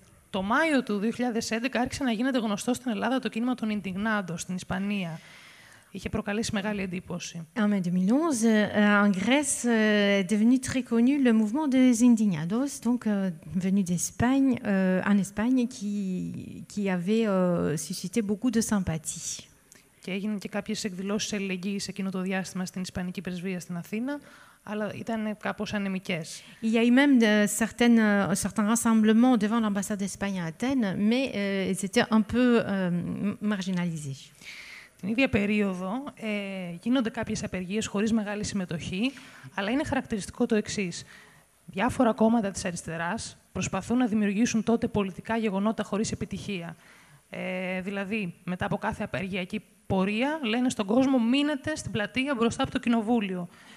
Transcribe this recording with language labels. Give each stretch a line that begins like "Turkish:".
Greek: Το Μάιο του 2011 άρχισε να γίνεται γνωστό στην Ελλάδα το κίνημα των Indignados στην Ισπανία. Είχε προκαλέσει μεγάλη εντύπωση.
French: En mai 2011, en Grèce est devenu très connu le mouvement des Indignados, donc venu d'Espagne, en Espagne, qui avait suscité beaucoup de sympathie.
Greek: Και έγιναν και κάποιες εκδηλώσεις αλληλεγγύης εκείνο το διάστημα στην Ισπανική Πρεσβεία στην Αθήνα, αλλά ήταν κάπως ανεμικές.
French: Il y a eu même certains rassemblements devant l'ambassade d'Espagne à Athènes, mais ils étaient un peu marginalisés.
Greek: Την ίδια περίοδο γίνονται κάποιες απεργίες χωρίς μεγάλη συμμετοχή, αλλά είναι χαρακτηριστικό το εξής. Διάφορα κόμματα της αριστεράς προσπαθούν να δημιουργήσουν τότε πολιτικά γεγονότα χωρίς επιτυχία. Δηλαδή, μετά από κάθε απεργιακή πορεία, λένε στον κόσμο μείνετε στην πλατεία μπροστά από το κοινοβούλιο.